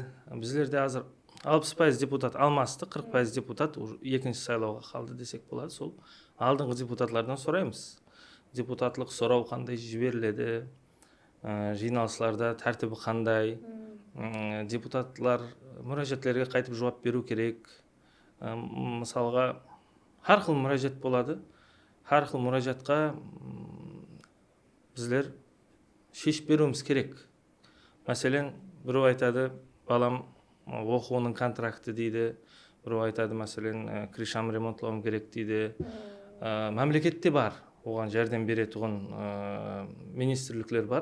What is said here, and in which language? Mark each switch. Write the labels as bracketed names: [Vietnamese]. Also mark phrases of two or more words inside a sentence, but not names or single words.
[Kara-Kalpak] Біздерде азыр 60% депутат алмасты, 40% депутат екінші сайлауға қалды десек болады. Сол алдыңғы депутатлардан сұраймыз. Депутатлық сұрау қандай жіберіледі, жиналыстарда тәртібі қандай, депутатлар мұражатлерге қайтып жауап беру керек. Мысалға, [Uzbek] har xil [Kara-Kalpak] мұражат болады. [Uzbek] Har xil [Kara-Kalpak] мұражатқа біздер шешіп беруіміз керек. Мәселен, біреу айтады, балам оқуының контракты дейді. Біреу айтады, мәселен, кришам ремонтлауым керек дейді. Мемлекетте бар, оған жәрдем беретұғын министрліктер бар.